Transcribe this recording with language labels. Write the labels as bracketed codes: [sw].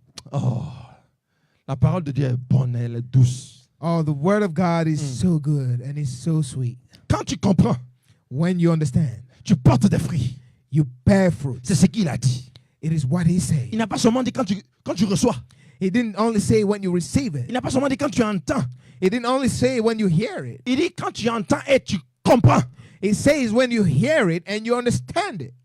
[fr] Oh, la parole de Dieu est bonne, elle est douce. [en] Oh, the word of God is so good and it's so sweet. [fr] Quand tu comprends, [en] When you understand, [fr] tu portes des fruits. [en] you bear fruit. [fr] C'est ce qu'il a dit. [en] It is what he said. [fr] Il n'a pas seulement dit quand tu reçois. [en] He didn't only say when you receive it. [fr] Il n'a pas seulement dit quand tu entends. [en] He didn't only say when you hear it. [fr] Il dit quand tu entends et tu comprends. [en] It says when you hear it and you understand it.